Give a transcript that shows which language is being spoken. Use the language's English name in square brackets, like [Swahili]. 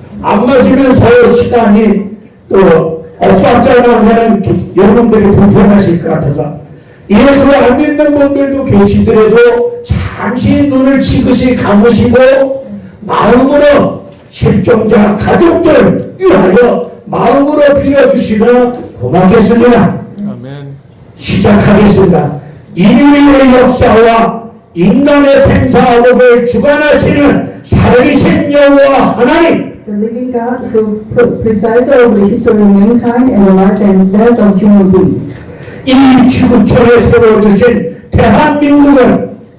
[Korean] 안 맞으면 서로 시간이 또 엇박자나면 여러분들이 불편하실 것 같아서 예수 안 믿는 분들도 계시더라도 잠시 눈을 지그시 감으시고 마음으로 실종자 가족들 위하여 마음으로 빌어주시면 고맙겠습니다. 시작하겠습니다. 인류의 역사와 인간의 생사학업을 주관하시는 살아계신 여호와 하나님, [English] The living God who presides over the history of mankind and the life and death of human beings. [Korean] 이 지구촌에 세워주신 대한민국은